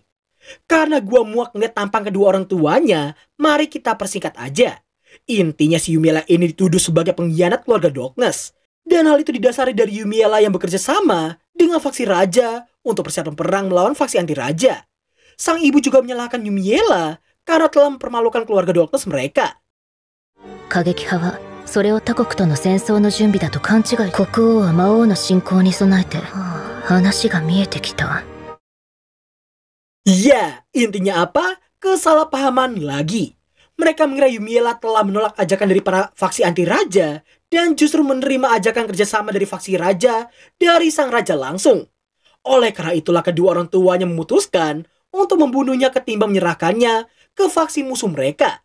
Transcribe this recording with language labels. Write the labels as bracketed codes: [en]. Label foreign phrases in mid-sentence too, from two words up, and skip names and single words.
[id] Karena gua muak ngeliat tampang kedua orang tuanya, mari kita persingkat aja. Intinya si Yumiela ini dituduh sebagai pengkhianat keluarga Darkness, dan hal itu didasari dari Yumiela yang bekerja sama dengan faksi raja untuk persiapan perang melawan faksi anti raja. Sang ibu juga menyalahkan Yumiela karena telah mempermalukan keluarga Darkness mereka. [ja] 過激派はそれを他国との戦争の準備だと勘違い。国王は魔王の侵攻に備えて話が見えてきた。 [id] Ya, intinya apa? Kesalahpahaman lagi. Mereka mengira Yumiela telah menolak ajakan dari para faksi anti raja dan justru menerima ajakan kerjasama dari faksi raja dari sang raja langsung. Oleh karena itulah kedua orang tuanya memutuskan untuk membunuhnya ketimbang menyerahkannya ke faksi musuh mereka.